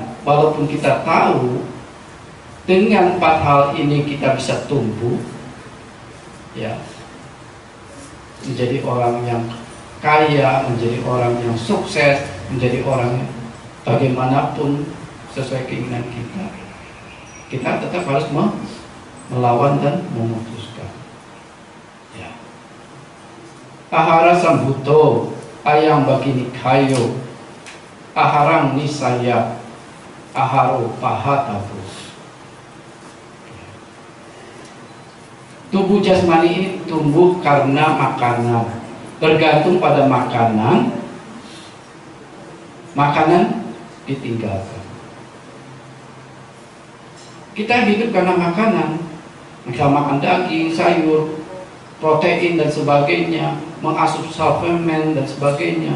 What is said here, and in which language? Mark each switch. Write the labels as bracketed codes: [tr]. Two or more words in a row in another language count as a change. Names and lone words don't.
[id] Walaupun kita tahu dengan 4 hal ini kita bisa tumbuh, ya, menjadi orang yang kaya, menjadi orang yang sukses, menjadi orang yang bagaimanapun sesuai keinginan kita, kita tetap harus melawan dan memutuskan. Ya. [pi] Ahara sambuto, ayam bagini kayo, aharang nisaya, aharo pahatabu. [id] Tubuh jasmani ini tumbuh karena makanan, bergantung pada makanan ditinggalkan. Kita hidup karena makanan, misal makan daging, sayur, protein dan sebagainya, mengasup suplemen dan sebagainya.